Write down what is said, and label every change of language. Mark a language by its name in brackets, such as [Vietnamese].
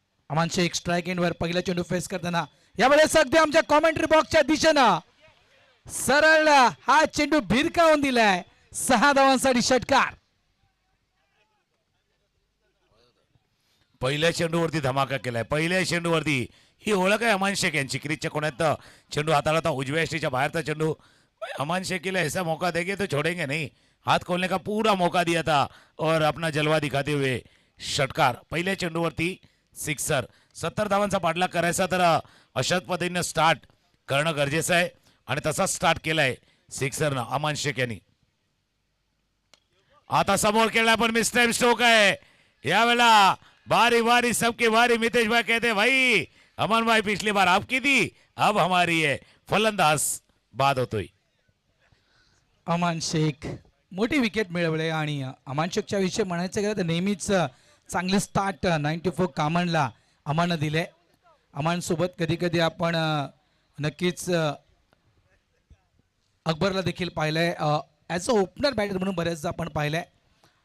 [Marathi] अमान Shaikh strike एंडवर पहिला चेंडू face करताना यावेळेस अगदी आमच्या कॉमेंट्री बॉक्सच्या दिशेनं सरळ हा चेंडू भिरकावून दिलाय. 6 धावांसाठी षटकार. पहिल्या चेंडूवरती धमाका केलाय. पहिल्या चेंडूवरती ही ओळख आहे अमान शेख यांची. क्रीजच्या कोण्यात चेंडू हाताळता उजव्या एसटीच्या बाहेरचा चेंडू. [Hindi] अमान शेख के लिए ऐसा मौका देंगे तो छोड़ेंगे नहीं. हाथ खोलने का पूरा मौका दिया था और अपना जलवा दिखाते हुए षटकार. [Marathi] पहिल्या चेंडूवरती सिक्सर. 70 धावांचा पाठलाग करायचा तर अशाच पद्धतीनं स्टार्ट करणं गरजेचं आहे आणि तसा स्टार्ट केलाय सिक्सरनं अमान शेख यांनी. आता समोर केला पण मिस टाइम स्ट्रोक आहे. यावेळेला [Hindi] बारी बारी सबकी बारी. मितेश भाई कहते भाई अमन भाई पिछली बार आपकी थी, अब हमारी है. [Marathi] फलंदाज बाद होतोय. अमान शेख मोठी विकेट मिळवले. आणि अमान शेखच्या विषयी म्हणायचं गेलं तर नेहमीच चांगले स्टार्ट 94 कामनला अमाननं दिले. अमानसोबत कधी कधी आपण नक्कीच अकबरला देखील पाहिलं आहे, ॲज अ ओपनर बॅटर म्हणून बऱ्याचदा आपण पाहिलं आहे.